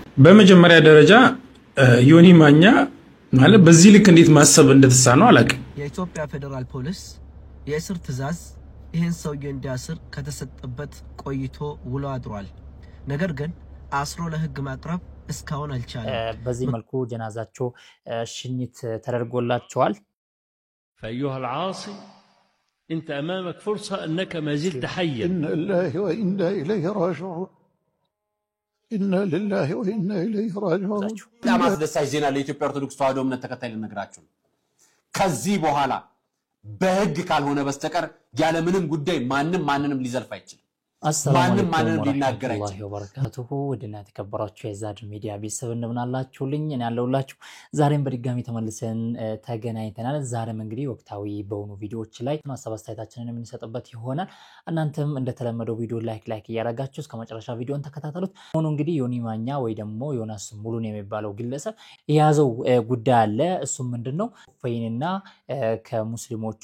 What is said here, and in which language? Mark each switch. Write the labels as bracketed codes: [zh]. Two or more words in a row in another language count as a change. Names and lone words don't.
[am] በመጀመሪያ ደረጃ ዮኒ ማኛ ማለት በዚህ ልክ እንዴት ማሰብ እንደተሳነው አላውቅም የኢትዮጵያ ፌደራል ፖሊስ የእስር ትዕዛዝ ይህን ሰውዬ እንዲያስር ከተሰጠበት ቆይቶ ውሎ አድሯል ነገር ግን አስሮ ለህግ ማቅረብ እስካሁን አልቻለም በዚህ መልኩ ጀናዛቸው ሽኝት ተደርጎላቸዋል [ar] فأيها العاصي أنت أمامك فرصة أنك ما زلت حيا إنا لله وإنا إليه راجعون إنا لله وإنا إليه راجعون لا ما تدساي زينا لإثيوبيا أرثوذكس [am] ተዋሕዶ እምነት ተከታይ ልነግራችሁ ከዚህ በኋላ በህግ ካልሆነ በስተቀር ያለ ምንም ጉዳይ ማንንም ሊዘልፍ አይችልም [ar] السلام عليكم ورحمة الله وبركاته [am] ودنا ተከበራችሁ የዛድ ሚዲያ ቤተሰብ እንደምናላችሁልኝ እኔ ያለውላችሁ ዛሬም በድጋሚ ተመልሰን ተገናኝተናል ዛሬም እንግዲህ ወቅታዊ በሆኑ ቪዲዮዎች ላይ ማሳብ አስተያየታችንን የምንሰጥበት ይሆናል እናንተም እንደተለመደው ቪዲዮ ላይክ ያረጋችሁ እስከ መጨረሻ ቪዲዮን ተከታተሉት ሆኖ እንግዲህ ዮኒ ማኛ ወይ ደግሞ ዮናስ ሙሉን የሚባለው ግለሰብ የያዘው ጉዳይ አለ እሱ ምንድነው ፈይንና ከሙስሊሞቹ